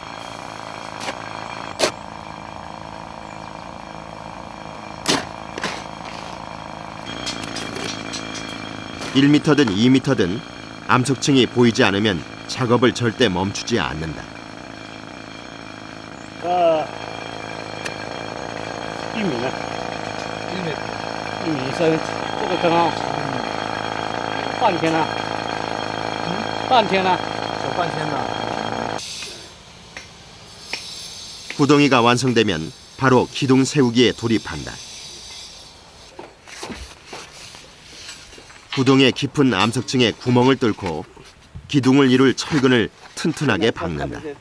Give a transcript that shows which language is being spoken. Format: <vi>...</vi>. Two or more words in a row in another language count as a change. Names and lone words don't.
<ko>(1m든) (2m든) 암석층이 보이지 않으면 작업을 절대 멈추지 않는다.</ko> <zh>1 米呢？1米深，这个坑啊，半天了，半天了，小半天了。</zh> <ko>구덩이가 완성되면 바로 기둥 세우기에 돌입한다. 구덩이의 깊은 암석층에 구멍을 뚫고 기둥을 이룰 철근을 튼튼하게 박는다.</ko>